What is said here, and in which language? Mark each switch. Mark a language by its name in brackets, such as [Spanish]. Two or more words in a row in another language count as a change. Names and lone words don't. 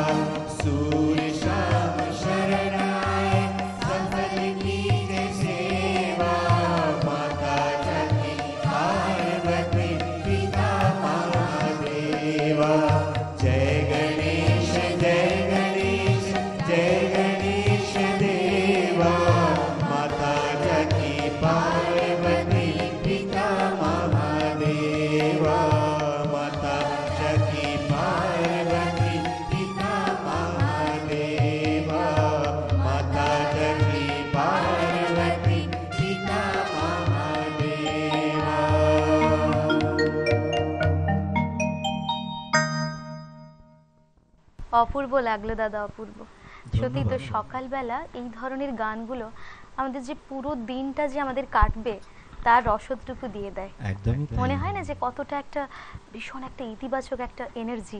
[Hindi] सूर श्याम शरण आए, सफल कीजिए सेवा, माता जकी पार्वती पिता महादेवा। जय गणेश जय गणेश जय गणेश देवा, माता जकी पार्वती पिता महादेवा। माता जकी पार्वती पिता महादेवा, माता जकी पार्वती पिता महादेवा। [Bangla] অপূর্ব লাগলো দাদা, অপূর্ব। সত্যি তো ধন্যবাদ। সকালবেলা এই ধরনের গানগুলো আমাদের যে পুরো দিনটা যে আমাদের কাটবে তার রসদটুকু দিয়ে দেয়। একদমই তাই। মনে হয় না যে কতটা একটা ভীষণ একটা ইতিবাচক একটা এনার্জি।